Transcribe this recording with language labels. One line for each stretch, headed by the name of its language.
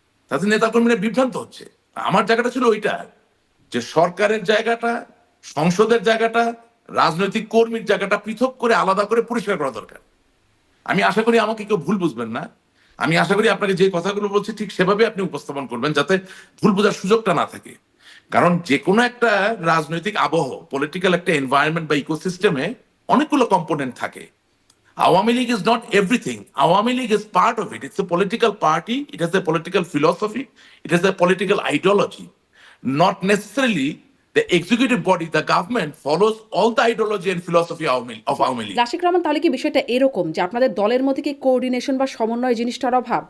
Bangla: তাতে নেতাকর্মীরা বিভ্রান্ত হচ্ছে। আমার জায়গাটা ছিল ওইটা, যে সরকারের জায়গাটা, সংসদের জায়গাটা, রাজনৈতিক কর্মীর জায়গাটা পৃথক করে আলাদা করে পরিষ্কার করা দরকার। আমি আশা করি আমাকে কেউ ভুল বুঝবেন না। আমি আশা করি আপনাকে যে কথাগুলো বলছি ঠিক সেভাবে আপনি উপস্থাপন করবেন, যাতে ভুল বোঝার সুযোগটা না থাকে। কারণ যে কোনো একটা রাজনৈতিক আবহ, পলিটিক্যাল একটা এনভায়রনমেন্ট বা ইকোসিস্টেমে অনেকগুলো কম্পোনেন্ট থাকে।
English: Awami League is not everything. Awami League is part of it. It's a political party. It has a political philosophy. It has a political ideology. Not necessarily the executive body, the government follows all the ideology and philosophy of Awami League.
Bangla: Rasik Rahman, তাহলে কি বিষয়টা এরকম যে আপনাদের দলের মধ্যে কি coordination বা সমন্বয় জিনিসটার অভাব?